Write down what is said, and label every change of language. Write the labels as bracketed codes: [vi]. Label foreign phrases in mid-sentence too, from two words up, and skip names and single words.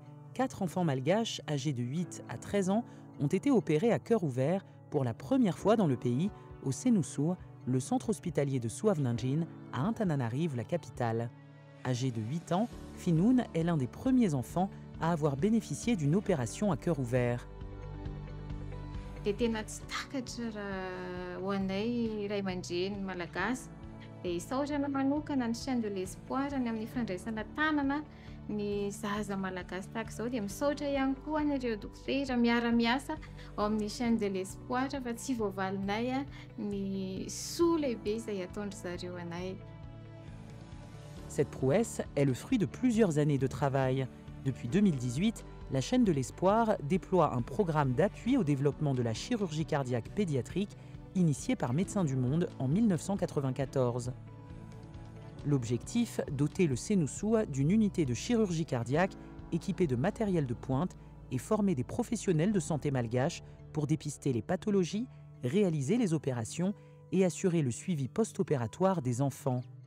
[fr] 4 enfants malgaches âgés de 8 à 13 ans ont été opérés à cœur ouvert pour la première fois dans le pays, au Senussu, le centre hospitalier de Suavnanjin, à Antananarive, la capitale. Âgé de 8 ans, Finoun est l'un des premiers enfants à avoir bénéficié d'une opération à cœur ouvert. [mg] Dia tena tsy takatra raha ho anay ray aman-dreny malagasy dia isaorana manokana ny chaîne de l'espoir ny amin'ny fandraisana tanana ny zaza malagasy tahaka izao dia misaotra ihany koa an'ireo dokotera miara-miasa ao amin'ny chaîne de l'espoir fa tsy voavalinay ny soa lehibe izay ataondry zareo anay. [fr] Cette prouesse est le fruit de plusieurs années de travail. Depuis 2018, la chaîne de l'espoir déploie un programme d'appui au développement de la chirurgie cardiaque pédiatrique initié par Médecins du Monde en 1994. L'objectif, doter le Senussu d'une unité de chirurgie cardiaque équipée de matériel de pointe et former des professionnels de santé malgaches pour dépister les pathologies, réaliser les opérations et assurer le suivi post-opératoire des enfants.